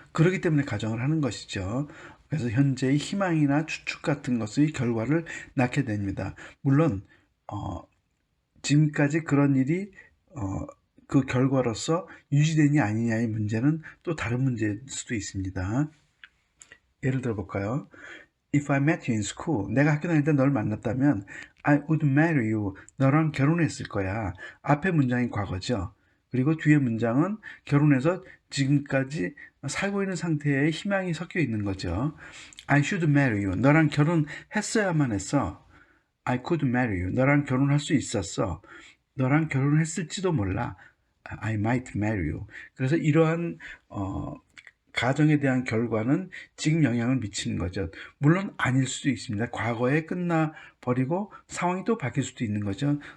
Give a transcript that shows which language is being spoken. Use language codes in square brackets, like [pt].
[ko] 그렇기 때문에 가정을 하는 것이죠. 그래서 현재의 희망이나 추측 같은 것의 결과를 낳게 됩니다. 물론 지금까지 그런 일이 그 결과로서 유지되냐 아니냐의 문제는 또 다른 문제일 수도 있습니다. 예를 들어 볼까요? [en] If I met you in school, [ko] 내가 학교 다닐 때 널 만났다면 [en] I would marry you, [ko] 너랑 결혼했을 거야. 앞의 문장이 과거죠. 그리고 뒤의 문장은 결혼해서 지금까지 살고 있는 상태에 희망이 섞여 있는 거죠. [en] I should marry you, [ko] 너랑 결혼했어야만 했어. [en] I could marry you, [ko] 너랑 결혼할 수 있었어. 너랑 결혼했을지도 몰라. [en] I might marry you. [ko] 그래서 이러한 가정에 대한 결과는 지금 영향을 미치는 거죠. 물론 아닐 수도 있습니다. 과거에 끝나버리고 상황이 또 바뀔 수도 있는 거죠.